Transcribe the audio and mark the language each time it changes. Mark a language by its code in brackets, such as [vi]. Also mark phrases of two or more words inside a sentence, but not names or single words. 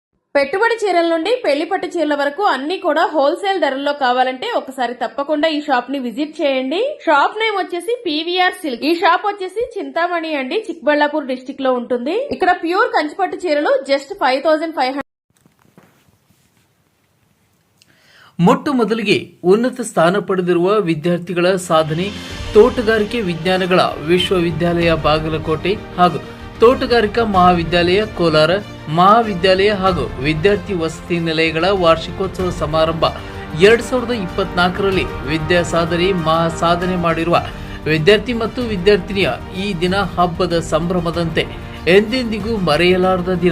[te] పెట్టుబడి చీరల నుండి పెళ్లి పట్టు చీరల వరకు అన్ని కూడా హోల్సేల్ ధరల్లో కావాలంటే ఒకసారి తప్పకుండా ఈ షాప్ ని విజిట్ చేయండి. [en] shop name [te] వచ్చేసి పీవీఆర్ సిల్క్. ఈ షాప్ వచ్చేసి చింతామణి అండి, చిక్బళ్ళాపూర్ డిస్టిక్ లో ఉంటుంది. ఇక్కడ ప్యూర్ కంచిపట్టు చీరలు జస్ట్ 5500. [kn] ಮೊಟ್ಟ ಮೊದಲಿಗೆ ಉನ್ನತ ಸ್ಥಾನ ಪಡೆದಿರುವ ವಿದ್ಯಾರ್ಥಿಗಳ ಸಾಧನೆ ತೋಟಗಾರಿಕೆ ವಿಜ್ಞಾನಗಳ ವಿಶ್ವವಿದ್ಯಾಲಯ ಬಾಗಲಕೋಟೆ ಹಾಗೂ ತೋಟಗಾರಿಕಾ ಮಹಾವಿದ್ಯಾಲಯ ಕೋಲಾರ ಮಹಾವಿದ್ಯಾಲಯ ಹಾಗೂ ವಿದ್ಯಾರ್ಥಿ ವಸತಿ ನಿಲಯಗಳ ವಾರ್ಷಿಕೋತ್ಸವ ಸಮಾರಂಭ 2024ರಲ್ಲಿ ವಿದ್ಯಾ ಸಾಧನೆ ಮಹಾ ಸಾಧನೆ ಮಾಡಿರುವ ವಿದ್ಯಾರ್ಥಿ ಮತ್ತು ವಿದ್ಯಾರ್ಥಿನಿಯ ಈ ದಿನ ಹಬ್ಬದ ಸಂಭ್ರಮದಂತೆ ಎಂದೆಂದಿಗೂ ಮರೆಯಲಾರದ ದಿನ.